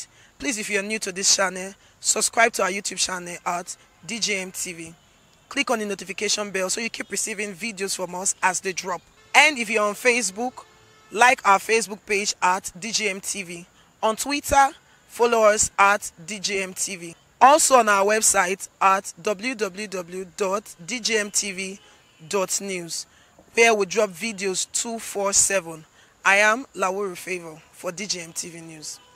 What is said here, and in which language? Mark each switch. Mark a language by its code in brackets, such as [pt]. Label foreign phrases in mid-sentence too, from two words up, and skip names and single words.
[en] Please, if you're new to this channel, subscribe to our YouTube channel at DJM TV. Click on the notification bell so you keep receiving videos from us as they drop. And if you're on Facebook, like our Facebook page at DJM TV. On Twitter, follow us at DJM TV. Also on our website at www.djmtv.news, where we drop videos 247. I am Lawuru Favor for DJM TV News.